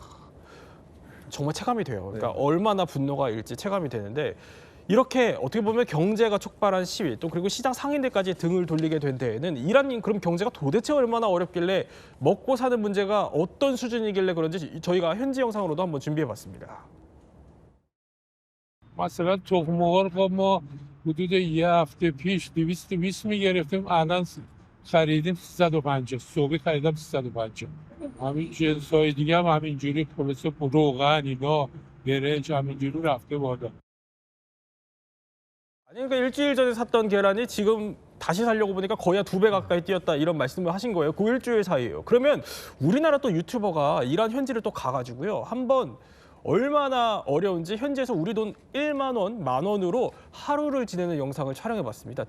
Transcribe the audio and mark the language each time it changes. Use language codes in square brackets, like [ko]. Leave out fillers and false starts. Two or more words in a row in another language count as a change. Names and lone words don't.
[ko] 정말 체감이 돼요. 그러니까 얼마나 분노가 일지 체감이 되는데, 이렇게 어떻게 보면 경제가 촉발한 시위, 또 그리고 시장 상인들까지 등을 돌리게 된 데에는 이란이 그럼 경제가 도대체 얼마나 어렵길래, 먹고 사는 문제가 어떤 수준이길래 그런지 저희가 현지 영상으로도 한번 준비해봤습니다. [fa] مثلا تخم مرغ ما حدود یه هفته پیش 220 میگرفتیم الان خریدیم 350 صبح خریدم 350 همین جنس‌های دیگه هم همینجوری خلاص روغن اینا برنج همینجوری رفته بالا. [ko] 아니 그러니까 일주일 전에 샀던 계란이 지금 다시 사려고 보니까 거의 한 2배 가까이 뛰었다, 이런 말씀을 하신 거예요. 그 일주일 사이에요. 그러면 우리나라 또 유튜버가 이란 현지를 또 가가지고요, 한번 얼마나 어려운지 현지에서 우리 돈 1만 원, 10,000원으로 하루를 지내는 영상을 촬영해봤습니다.